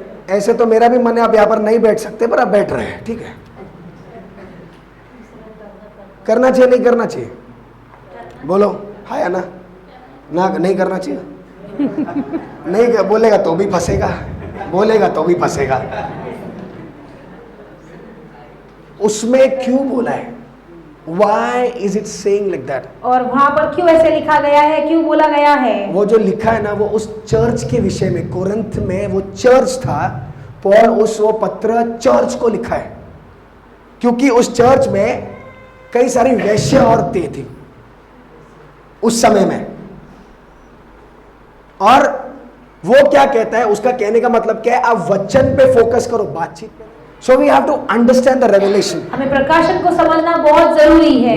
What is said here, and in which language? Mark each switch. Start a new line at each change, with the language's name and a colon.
Hindi: ऐसे तो मेरा भी मन है, आप यहाँ पर नहीं बैठ सकते, पर आप बैठ रहे हैं, ठीक है। करना चाहिए नहीं करना चाहिए? बोलो हाँ या ना? नहीं करना चाहिए। नहीं बोलेगा तो भी फंसेगा, बोलेगा तो भी फंसेगा। उसमें क्यों बोला है?
English: Why is it saying like that?
Hindi: और वहां पर क्यों ऐसे लिखा गया है, क्यों बोला गया है? वो जो लिखा है ना, वो उस चर्च के विषय में, कोरिन्थ में वो चर्च था, पौल वो पत्र चर्च को लिखा है, क्योंकि उस चर्च में कई सारी वैश्य औरतें थी उस समय में। और वो क्या कहता है, उसका कहने का मतलब क्या है? आप वचन पे फोकस करो, बातचीत पे।
English: So we have to understand the revelation.
Hindi: हमें प्रकाशन को समझना बहुत जरूरी है।